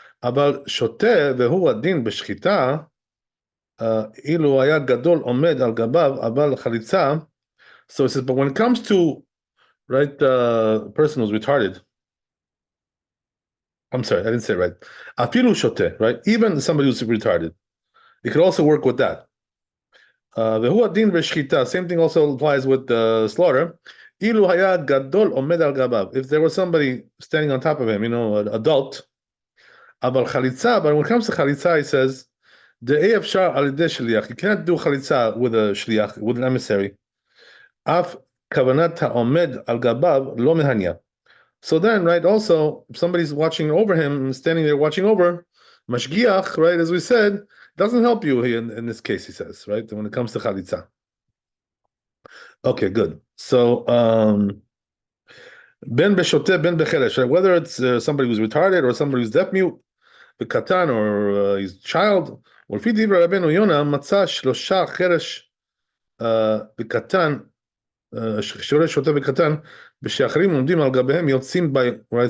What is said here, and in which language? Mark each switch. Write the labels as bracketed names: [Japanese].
[Hebrew] אבל שוטה והוא הדין בשחיטה, אילו היה גדול עומד על גביו, אבל חליצה. [English] So it says, but when it comes to, right, the person who's retarded, I'm sorry, I didn't say it right. Afilu shote, right? Even somebody who's retarded, it could also work with that. [Hebrew] והוא הדין בשחיטה, [English] same thing also applies with the slaughter. [Hebrew] אילו היה גדול עומד על גביו, [English] if there was somebody standing on top of him, an adult, אבל חליצה, but when it comes to חליצה, he says, [Hebrew] דאי אפשר על ידי שליח, [English] you can't do חליצה with a שליח, with an emissary. [Hebrew] אף כוונת העומד על גביו לא מהניה. [English] So then, right, also, if somebody's watching over him, standing there watching over, mashgiach, right, as we said, doesn't help you here in this case, he says, right, when it comes to chalitza. Okay, good. So, ben b'shoteh, ben b'cheresh, right, whether it's somebody who's retarded or somebody who's deaf-mute, b'katan, or his child, or [Hebrew] לפי דברי רבנו יונה, מצא שלושה חרש בקטן, שורש שוטה בקטן, ושאחרים עומדים על גביהם יוצאים [English] by, right?